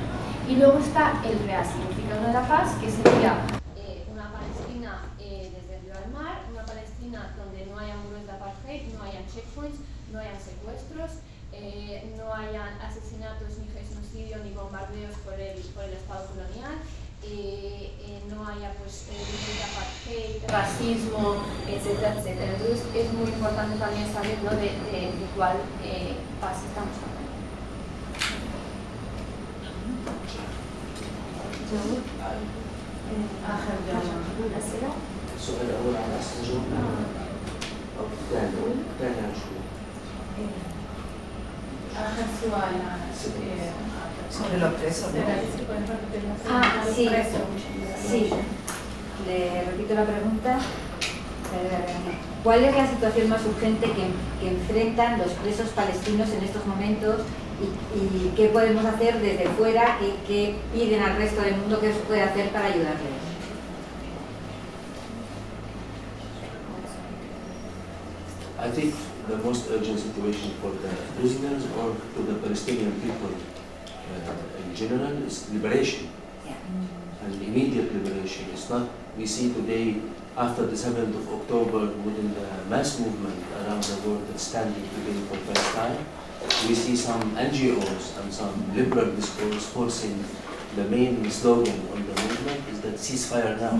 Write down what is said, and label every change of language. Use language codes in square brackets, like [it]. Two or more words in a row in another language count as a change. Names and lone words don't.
[es] Y luego está el real significado de la paz, que sería una Palestina desde el río al mar, una Palestina donde no haya muros de apartheid, no haya checkpoints, no haya secuestros, no hayan asesinatos, ni genocidio, ni bombardeos por el Estado colonial, no haya pues de apartheid, racismo, etcétera, etcétera. Entonces es muy importante también saber, ¿no?, de cuál paz estamos hablando. [ar] السؤال الأول على السجون ثاني آخر سؤال [es] Sobre los presos, ¿no? Sí, sí. Le repito la pregunta. ¿Cuál es la situación más urgente que enfrentan los presos palestinos en estos momentos y qué podemos hacer desde fuera, qué piden al resto del mundo que se puede hacer para ayudarles? [en] I think the most urgent situation for the prisoners or to the Palestinian people in general is liberation. And immediate liberation. It's not, we see today, after the 7th of October, within the mass movement around the world that's standing today for Palestine, we see some NGOs and some liberal discourse forcing the main slogan on the movement is that ceasefire now.